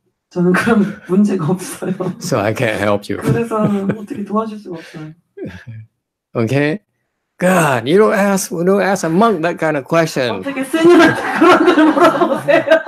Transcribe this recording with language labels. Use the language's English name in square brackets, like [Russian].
[Korean] 저는 그런 문제가 없어요. [English] So I can't help you. [Korean] 그래서 어떻게 도와줄 수가 없어요. [English] Okay? God, you don't ask a monk that kind of question. [Korean] 어떻게 스님한테 그런 걸 물어보세요?